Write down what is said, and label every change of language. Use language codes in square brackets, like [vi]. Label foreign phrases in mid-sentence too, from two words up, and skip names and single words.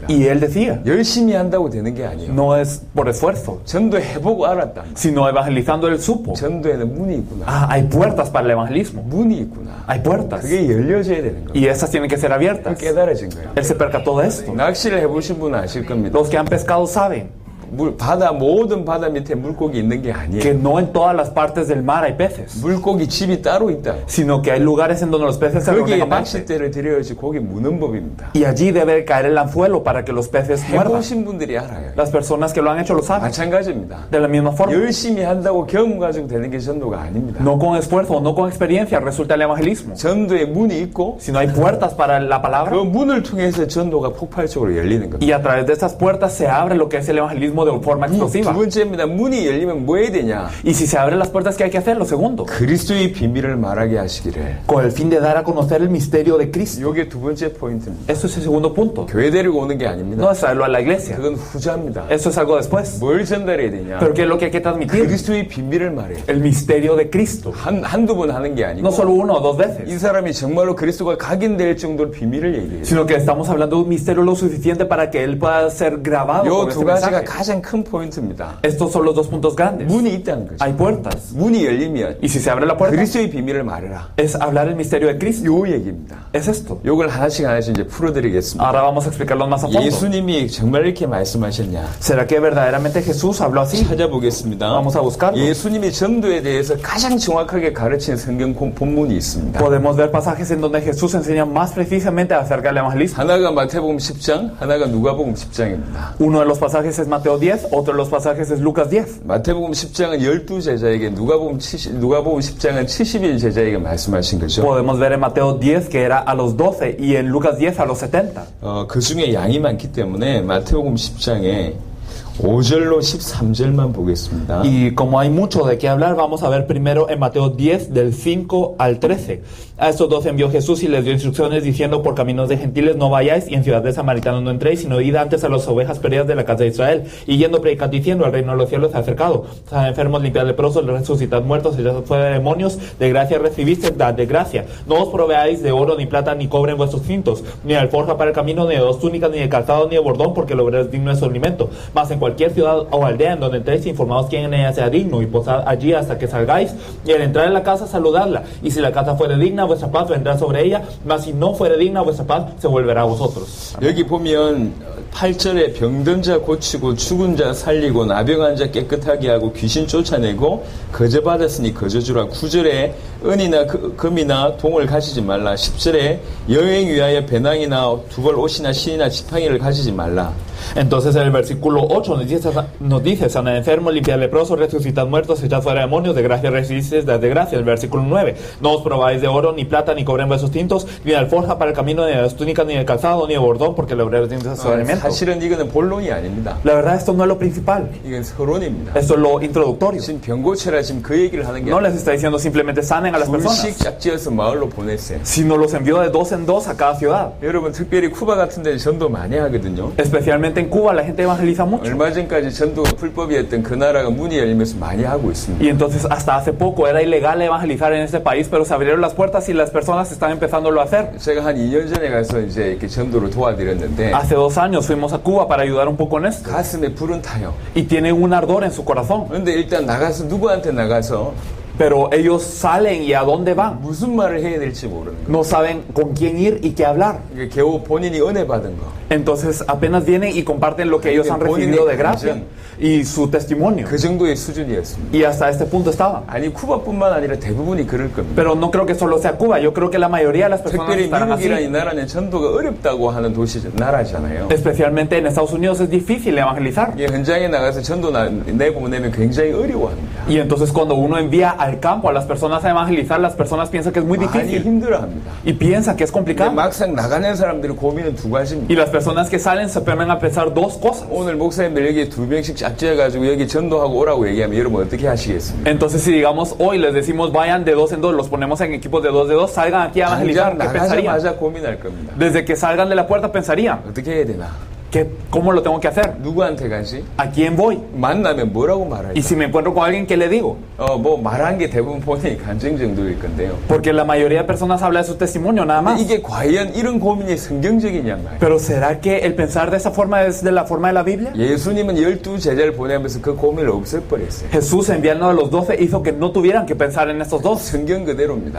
[es] Y él decía, [ko] 열심히 한다고 되는 게 아니에요. [es] no es por esfuerzo, [ko] 전도해보고 알았다. [es] sino evangelizando él supo. [ko] 전도에는 문이 있구나. [es] Hay puertas para el evangelismo. [ko] 문이 있구나. [es] Hay puertas. [ko] 그게 열려져야 되는 거예요. [es] Y esas tienen que ser abiertas. [ko] 깨달아진 거예요. [es] Él se percató de esto. [ko] 낚시를 해보신 분은 아실 겁니다. [es] Los que han pescado saben [ko] 모든 바다 밑에 물고기 있는 게 아니에요. [es] que no en todas las partes del mar hay peces, [ko] 물고기 집이 따로 있다. [es] sino que hay lugares en donde los peces se [ko] 거기에 [es] reúnen aparte. [ko] 낚싯대를 들여야지 고기 무는 법입니다. [es] Y allí debe caer el anzuelo para que los peces muerdan. [ko] 해보신 분들이 알아요. [es] Las personas que lo han hecho lo saben. [ko] 마찬가지입니다. [es] De la misma forma, [ko] 열심히 한다고 경험 가지고 되는 게 전도가 아닙니다. [es] no con esfuerzo, no con experiencia resulta el evangelismo, [ko] 전도에 문이 있고 [es] sino hay puertas para la palabra. [ko] 그 문을 통해서 전도가 폭발적으로 열리는 겁니다. [es] Y a través de estas puertas se abre lo que es el evangelismo de forma explosiva. [ko] 두 번째입니다. 문이 열리면 뭐 해야 되냐? [es] Y si se abren las puertas, ¿qué hay que hacer? Lo segundo, [ko] 그리스도의 비밀을 말하게 하시기를. [es] con el fin de dar a conocer el misterio de Cristo. [ko] 이게 두 번째 포인트입니다. [es] Eso es el segundo punto. [ko] 교회 데리고 오는 게 아닙니다. [es] No es traerlo a la iglesia. [ko] 그건 후자입니다. [es] Eso es algo después. [ko] 뭘 전달해야 되냐? [es] Pero ¿qué es lo que hay que transmitir? [ko] 그리스도의 비밀을 말해요. [es] El misterio de Cristo. [ko] 한두 번 하는 게 아니고 [es] No solo una o dos [ko] 이 [es] veces, [ko] 사람이 정말로 그리스도가 각인될 정도로 비밀을 얘기해요. [es] sino que estamos hablando de un misterio lo suficiente para que él pueda ser grabado. [ko] 이 [es] Por [ko] 두 [es] este [ko] 가지가 [es] mensaje. [ko] 가장 큰 포인트입니다. [es] Estos son los dos puntos grandes. [ko] 문이 있다는 거죠. [es] Hay puertas. [ko] 문이 열리면 [es] Y si se abre la puerta, [ko] 그리스도의 비밀을 말해라. [es] es hablar el misterio de Cristo. [ko] 요 얘기입니다. [es] Es esto. [ko] 요걸 하나씩 이제 풀어드리겠습니다. [es] Ahora vamos a explicarlo más a fondo. [ko] 예수님이 정말 이렇게 말씀하셨냐? [es] ¿Será que verdaderamente Jesús habló así? [ko] 찾아보겠습니다. [es] Vamos a buscarlo. [ko] 예수님이 전도에 대해서 가장 정확하게 가르친 성경 본문이 있습니다. [es] Podemos ver pasajes en donde Jesús enseña más precisamente acerca del evangelismo. [ko] 하나가 마태복음 10장, 하나가 누가복음 10장입니다. [es] Uno de los pasajes es Mateo 10, otro de los pasajes es Lucas 10. [ko] 마태복음 10장은 12제자에게, 누가복음 10장은 70일 제자에게 말씀하신 거죠. [es] Podemos ver en Mateo 10 que era a los 12 y en Lucas 10 a los 70. [ko] 그 중에 양이 많기 때문에 마태복음 10장에 5절로 13절만 보겠습니다. [es] Y como hay mucho de qué hablar, vamos a ver primero en Mateo 10 del 5 al 13. A estos dos envió Jesús y les dio instrucciones diciendo: por caminos de gentiles no vayáis y en ciudad de samaritanos no entréis, sino id antes a las ovejas perdidas de la casa de Israel. Y yendo predicad diciendo: el reino de los cielos se ha acercado. Sanad enfermos, limpiad leprosos, resucitad muertos, echad fuera demonios. De gracia recibiste, dad de gracia. No os proveáis de oro, ni plata, ni cobre en vuestros cintos, ni de alforja para el camino, ni de dos túnicas, ni de calzado, ni de bordón, porque el obrero es digno de su alimento. Mas en cualquier ciudad o aldea en donde entréis, informaos quién en ella sea digno, y posad allí hasta que salgáis. Y al entrar en la casa, saludadla. Y si la casa fuere digna, vuestra paz vendrá sobre ella. Mas si no fuere digna, vuestra paz se volverá a vosotros. [ko] 여기 보면 8절에 병든 자 고치고 죽은 자 살리고 나병한 자 깨끗하게 하고 귀신 쫓아내고 거저 받았으니 거저 주라. 9절에 은이나 금이나 동을 가지지 말라. 10절에 여행 위하여 배낭이나 두벌 옷이나 신이나 지팡이를 가지지 말라. [es] Entonces en el versículo 8 nos dice: sanad enfermos, limpiad leprosos, resucitad muertos, echad fuera demonios, de gracia recibiste, dad de gracia. El versículo 9: no os probáis de oro, ni plata, ni cobre en vuestros cintos, ni de alforja para el camino, ni de las túnicas, ni de calzado, ni de bordón, porque el obrero tiene su alimento. [ko] 사실은 이거는 본론이 아닙니다. [es] La verdad, esto no es lo principal. [ko] 이건 서론입니다. [es] Esto es lo introductorio. [ko] 지금 병 고쳐라 지금 그 얘기를 하는 게 [es] No les está diciendo simplemente sanen a las personas, [ko] 둘씩 짝지어서 마을로 보냈어요. [es] sino los envió de dos en dos a cada ciudad. [ko] 여러분 특별히 쿠바 같은 데는 전도 많이 하거든요. [es] Especialmente en Cuba la gente evangeliza mucho. [ko] 얼마 전까지 전도가 불법이었던 그 나라가 문이 열리면서 많이 하고 있습니다. [es] Y entonces hasta hace poco era ilegal evangelizar en este país, pero se abrieron las puertas y las personas están empezándolo a hacer. [ko] 제가 한 2년 전에 가서 이제 이렇게 전도를 도와드렸는데 [es] Hace 2 años fuimos a Cuba para ayudar un poco en esto. [ko] 가슴에 불은 타요. [es] Y tienen un ardor en su corazón. [ko] 그런데 일단 누구한테 나가서 [es] Pero ellos salen y a dónde van. [ko] 무슨 말을 해야 될지 모르는 거예요. [es] No saben con quién ir y qué hablar. [ko] 이게 겨우 본인이 은혜 받은 거. [es] Entonces apenas vienen y comparten lo que ellos han recibido de gracia y su testimonio. [ko] 그 정도의 수준이었습니다. [es] Y hasta este punto estaban. [ko] 아니 쿠바뿐만 아니라 대부분이 그럴 겁니다. [es] Pero no creo que solo sea Cuba. Yo creo que la mayoría de las personas [ko] 특별히 [es] estarán [ko] 미국이라는 이 [es] así. [ko] 나라는 전도가 어렵다고 하는 나라잖아요. [es] Especialmente en Estados Unidos es difícil evangelizar. [ko] 이 현장에 나가서 전도 내보내면 굉장히 어려워합니다. [es] Y entonces cuando uno envía al campo a las personas a evangelizar, las personas piensan que es muy [ko] 많이 [es] difícil [ko] 힘들어합니다. [es] y piensan que es [ko] 근데 [es] complicado. [ko] 막상 나가는 사람들의 고민은 두 가지입니다. [es] Y las personas que salen se ponen a pensar dos cosas. [ko] 오늘 목사님들 여기 2명씩 짝지어가지고 여기 전도하고 오라고 얘기하면 여러분 어떻게 하시겠습니까? [es] Entonces si digamos hoy les decimos vayan de 2 en 2, los ponemos en equipos de 2 de 2, salgan aquí a evangelizar, [ko] 당장 [es] ¿qué pensarían? [ko] 나가자마자 고민할 겁니다. [es] Desde que salgan de la puerta pensarían, [ko] 어떻게 해야 되나? [es] ¿cómo lo tengo que hacer? [ko] 누구한테 가지? [es] ¿A quién voy? [ko] 만나면 뭐라고 말할까? [es] Y si me encuentro con alguien, ¿qué le digo? [ko] 뭐 말한 게 대부분 본인이 간증 정도일 건데요. [es] Porque la mayoría de personas habla de su testimonio nada más. [ko] 이게 과연 이런 고민이 성경적이냐 말이에요. [es] Pero ¿será que el pensar de esa forma es de la forma de la Biblia? [ko] 예수님은 12 제자를 보내면서 그 고민을 없애버렸어요. [es] Jesús enviando a los 12 hizo que no tuvieran que pensar en estos dos, [ko] 성경 그대로입니다.